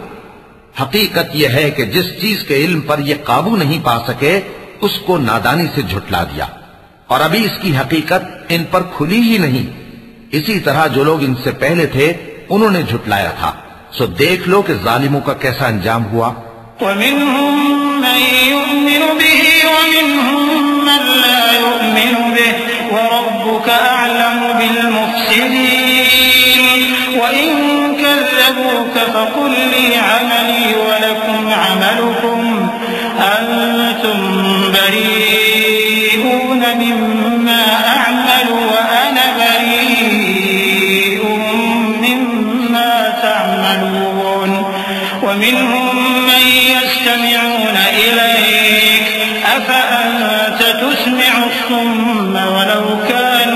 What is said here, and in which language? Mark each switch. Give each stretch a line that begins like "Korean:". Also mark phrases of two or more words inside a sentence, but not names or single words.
Hindi: हकीकत यह है कि जिस चीज के इल्म पर ये काबू नहीं पा सके उसको नादानी से झुठला दिया, और अभी इसकी हकीकत इन पर खुली ही नहीं। इसी तरह जो लोग इनसे पहले थे उन्होंने झुठलाया था। सो देख लो कि जालिमों का कैसा अंजाम हुआ।
Arabic: ومنهم من يؤمن به ومنهم من لا يؤمن به وربك أعلم بالمفسدين وإن كذبوك فقل لي عملي ولكم عملكم أنتم بريئون مما أعمل وأنا بريء مما تعملون ومنهم من يستمعون إليك أفأنت تسمع الصم ولو كانوا